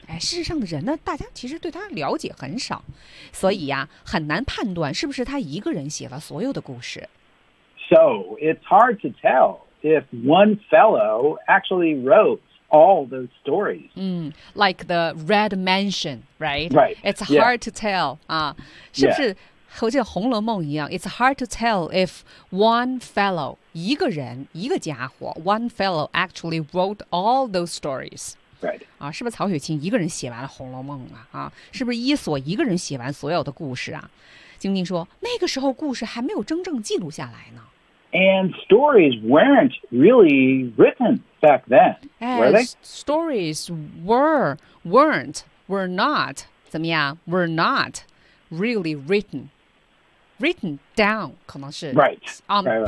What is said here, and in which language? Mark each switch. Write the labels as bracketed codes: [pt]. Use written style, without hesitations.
[zh] 哎，事实上的人呢，大家其实对他了解很少，所以呀，很难判断是不是他一个人写了所有的故事。 [en] So, it's hard to tell if one fellow actually wrote. All those stories. Like the Red Mansion, right? Right. It's hard to tell. [zh] 是不是和这个《红楼梦》一样 [en] It's hard to tell if one fellow, [zh] 一个人一个家伙 [en] one fellow actually wrote all those stories. Right. [zh] 是不是曹雪芹一个人写完了《红楼梦》是不是伊索一个人写完所有的故事晶晶说那个时候故事还没有真正记录下来呢。 [en] And stories weren't really written back then, were they? Stories were not really written. Written down, [zh] 可能是 [en] right, on right,